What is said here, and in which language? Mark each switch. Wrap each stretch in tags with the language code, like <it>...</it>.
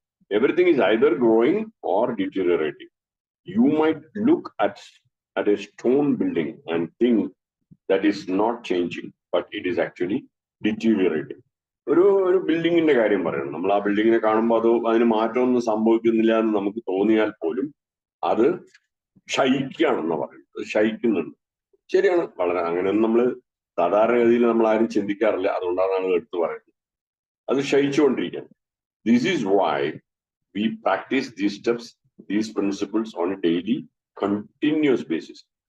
<en>Everything is either growing or deteriorating. You might look at a stone building and think that is not changing, but it is actually deteriorating.</en> <ml>ഒരു ബിൽഡിങ്ങിന്റെ കാര്യം പറയണം. നമ്മൾ ആ ബിൽഡിങ്ങിനെ കാണുമ്പോൾ അതിന് മാറ്റമൊന്നും സംഭവിക്കുന്നില്ല എന്ന് നമുക്ക് തോന്നിയാൽ പോലും അത് ക്ഷയിക്കുകയാണെന്ന് പറയുന്നത്. ക്ഷയിക്കുന്നുണ്ട്. ശരിയാണ്. വളരെ അങ്ങനെയൊന്നും നമ്മൾ സാധാരണഗതിയിൽ നമ്മൾ ആരും ചിന്തിക്കാറില്ല. അതുകൊണ്ടാണ് എടുത്തു പറയുന്നത്. അത് ക്ഷയിച്ചുകൊണ്ടിരിക്കുകയാണ്.</ml> <en>This is why we practice these steps, these principles on a daily, continuous basis.</en>